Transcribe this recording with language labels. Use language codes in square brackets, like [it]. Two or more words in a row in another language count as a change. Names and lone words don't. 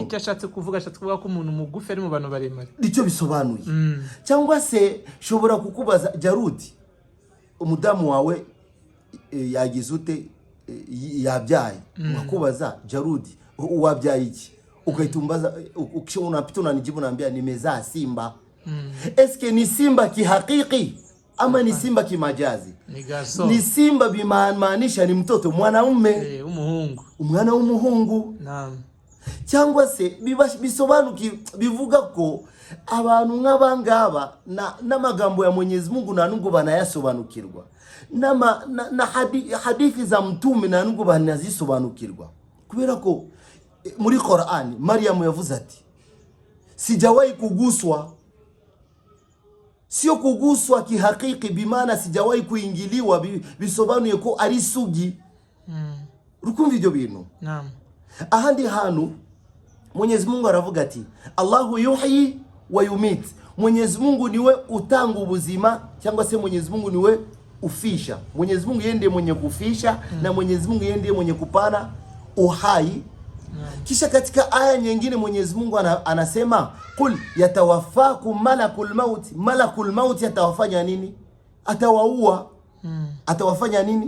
[rw] Icyo ashatse kuvuga ko umuntu mugufi ari mu bantu baremare. Icyo bisobanuye. Cyangwa se shobora kukubaza, Jarudi, umudamu wawe yagize ute, yabyaye, ngakubaza Jarudi wabyaye iki, [sw] ukaitumbaza ukishona unanijibu naambia nimezaa simba. Eske ni simba kihakiki ama ni simba kimajazi? Ni simba bimaanisha ni mtoto mwanaume, [rw] umuhungu, umwana w'umuhungu. Naam. Cyangwa se bisobanuki bivuga ko abantu nk'abangaba n'amagambo ya Mwenyezi Mungu na nubwo banayasobanukirwa, [sw] na hadithi za mtume [rw] na nubwo banazisobanukirwa, kubera ko muri Qur'ani Maryam yavuze ati [sw] sijawahi kuguswa. Sio kuguswa kihakiki bimana sijawahi kuingiliwa, [rw] bisobanuye ko ari sugi. Rukumva ibyo bintu? Naam. Ahandi hanu Mwenyezi Mungu aravuga ati [ar] Allahu yuhyi wa yumit. [rw] Mwenyezi Mungu niwe utanga ubuzima, cyangwa se Mwenyezi Mungu niwe ufisha. [sw] Mwenyezi Mungu yeye ndiye mwenye kufisha, na Mwenyezi Mungu yeye ndiye mwenye kupana uhai. Kisha katika aya nyingine Mwenyezi Mungu anasema [ar] kul yatawaffakum malakul maut. Malakul maut [sw] atawafanya nini? Atawaua. Atawafanya nini?